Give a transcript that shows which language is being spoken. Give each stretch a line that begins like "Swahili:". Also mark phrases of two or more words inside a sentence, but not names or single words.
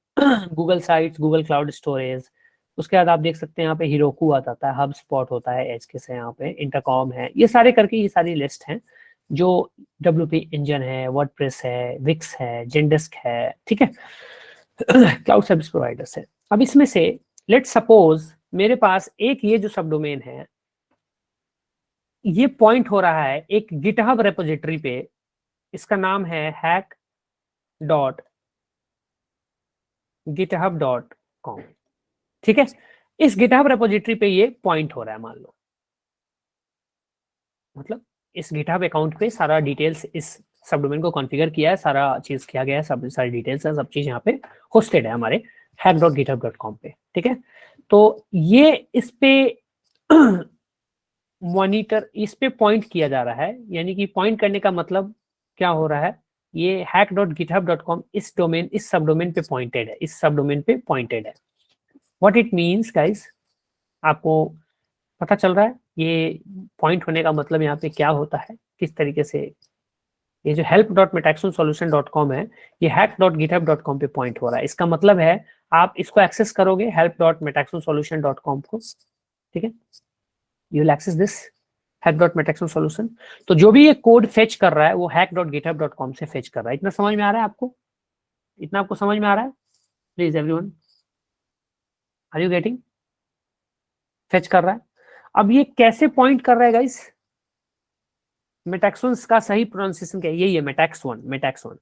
Hindi: गूगल साइट्स, गूगल क्लाउड स्टोरेज, उसके बाद आप देख सकते हैं यहाँ पे हिरोकू आता है, हब स्पॉट होता है, एज केस है, यहाँ पे इंटरकॉम है, ये सारे करके ये सारी लिस्ट हैं जो WP इंजन है, वर्डप्रेस है, विक्स है, जेनडेस्क है, ठीक है,
English: cloud service providers
Hindi: है। अब इसमें से
English: let's suppose
Hindi: मेरे पास एक ये जो
English: sub domain
Hindi: है ये पॉइंट हो रहा है एक गिटहब रेपोजिटरी पे, इसका नाम है hack.github.com, ठीक है। इस गिटहब रेपोजिटरी पे ये पॉइंट हो रहा है, मान लो, मतलब इस गिटहब अकाउंट पे सारा डिटेल्स, इस
English: sub domain
Hindi: को कॉन्फ़िगर किया है, सारा चीज किया गया है, सब सारी डिटेल्स है, सब चीज यहाँ पे होस्टेड है हमारे hack.github.com पे, ठीक है। तो ये इस पे मॉनिटर, इस पे पॉइंट किया जा रहा है, यानी कि पॉइंट करने का मतलब क्या हो रहा है, ये hack.github.com इस डोमेन, इस
English: sub domain
Hindi: पे पॉइंटेड है, इस
English: sub domain
Hindi: पे पॉइंटेड है।
English: what it means guys,
Hindi: आपको पता चल रहा है ये पॉइंट होने का मतलब यहाँ पे क्या होता है, किस तरीके से ये जो help.metaxonsolution.com है ये hack.github.com पे पॉइंट हो रहा है। इसका मतलब है आप इसको एक्सेस करोगे help.metaxonsolution.com को, ठीक है,
English: you will access this
Hindi: hack.metaxonsolution। तो जो भी ये
English: code fetch
Hindi: कर रहा है वो hack.github.com से फेच कर रहा है। इतना समझ में आ रहा है आपको? इतना आपको समझ में आ रहा है?
English: please everyone, are you getting?
Hindi: फेच कर रहा है। अब ये कैसे पॉइंट कर रहा है गाइस? मेटाक्सोन्स का सही प्रोनाउंसिएशन क्या है? यही है, मेटाक्सोन।